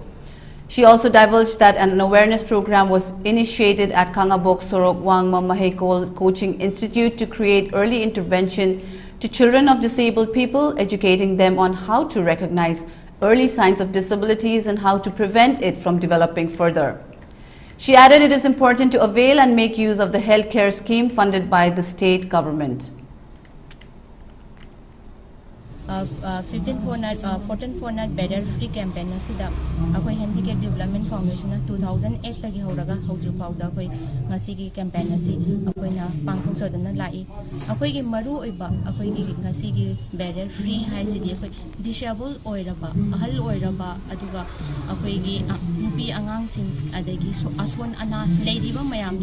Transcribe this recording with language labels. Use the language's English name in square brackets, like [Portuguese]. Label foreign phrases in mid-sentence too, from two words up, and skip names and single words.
[English] She also divulged that an awareness program was initiated at Kangabok Sorok Wangma Mahekol Coaching Institute to create early intervention to children of disabled people, educating them on how to recognize early signs of disabilities and how to prevent it from developing further. She added it is important to avail and make use of the healthcare scheme funded by the state government. [Manipuri] 14th Fortnight Barrier Free Campaign asida akoi Handicap Development Foundation 2008 tagi horaga hauju pauda akoi ngasi gi campaign asi akoi na pangthok chodana lai akoi gi maru oiba akoi gi ngasi gi [English] barrier free [Manipuri] hai sidi akoi disabled oiraba ahal oiraba aduga akoi gi nupi angang sing adagi aswan ana leidiba mayam